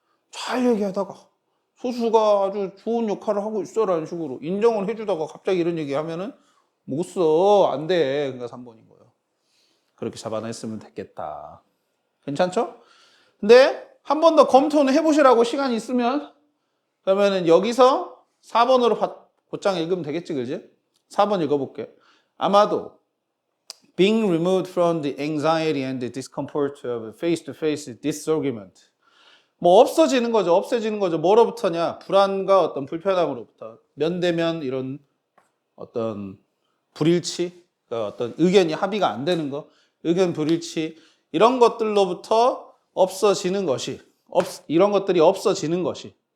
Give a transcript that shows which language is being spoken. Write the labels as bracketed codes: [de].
[ko] 잘 얘기하다가 소수가 아주 좋은 역할을 하고 있어라는 식으로 인정을 해주다가 갑자기 이런 얘기하면은 못 써. 안 돼. 그러니까 3번인 거예요. 그렇게 잡아냈으면 됐겠다. 괜찮죠? 근데 한 번 더 검토는 해보시라고 시간이 있으면 그러면은 여기서 4번으로 곧장 읽으면 되겠지, 그지? 4번 읽어볼게. 아마도 [en] being removed from the anxiety and the discomfort of face-to-face disargument. [ko] 뭐 없어지는 거죠. 없애지는 거죠. 뭐로부터냐? 불안과 어떤 불편함으로부터. 면대면 이런 어떤 불일치, 그러니까 어떤 의견이 합의가 안 되는 거, 의견 불일치 이런 것들로부터 없어지는 것이, 이런 것들이 없어지는 것이.